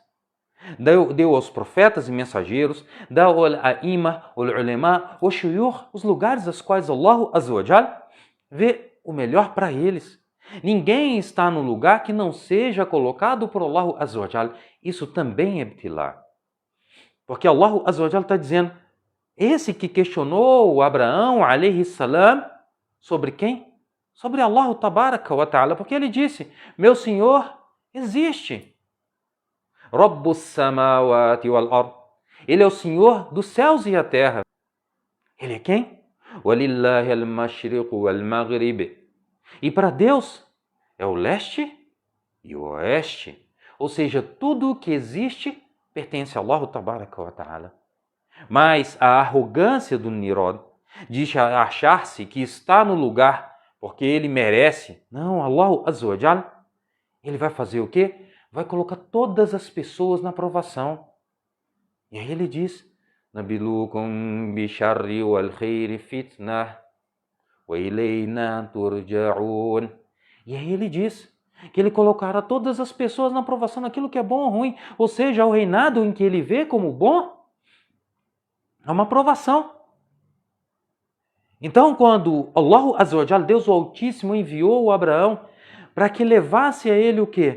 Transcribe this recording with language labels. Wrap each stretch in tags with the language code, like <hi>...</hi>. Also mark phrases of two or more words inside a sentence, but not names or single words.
<pt>Deu aos profetas e mensageiros, deu ao a'imma, ao ulema, ao shuyukh, os lugares aos quais</pt> <ar>الله عز وجل</ar> <pt>vê o melhor para eles. Ninguém está no lugar que não seja colocado por</pt> <ar>الله عز وجل.</ar> <pt>Isso também é ibtilá. Porque</pt> <ar>الله عز وجل</ar> <pt>está dizendo, esse que questionou Abraão,</pt> <ar>عليه السلام,</ar> <pt>sobre quem? Sobre</pt> <ar>الله تبارك وتعالى,</ar> <pt>porque ele disse, meu Senhor existe.</pt> <ar>رب السماوات والأرض.</ar> <pt>Ele é o Senhor dos céus e a terra. Ele é quem?</pt> <ar>ولله المشرق والمغرب.</ar> <pt>E para Deus é o leste e o oeste. Ou seja, tudo o que existe pertence a</pt> <ar>الله تبارك وتعالى.</ar> <pt>Mas a arrogância do Nimrod de achar-se que está no lugar porque ele merece. Não,</pt> <ar>الله عز وجل,</ar> <pt>ele vai fazer o quê? Vai colocar todas as pessoas na provação. E aí ele diz,</pt> <ar>نبلوكم بالشر والخير فتنة وإلينا ترجعون.</ar> <pt>E aí ele diz que ele colocará todas as pessoas na provação naquilo que é bom ou ruim. Ou seja, o reinado em que ele vê como bom é uma provação. Então, quando</pt> <ar>الله عز وجل,</ar> <pt>Deus o Altíssimo, enviou o Abraão para que levasse a ele o quê?</pt>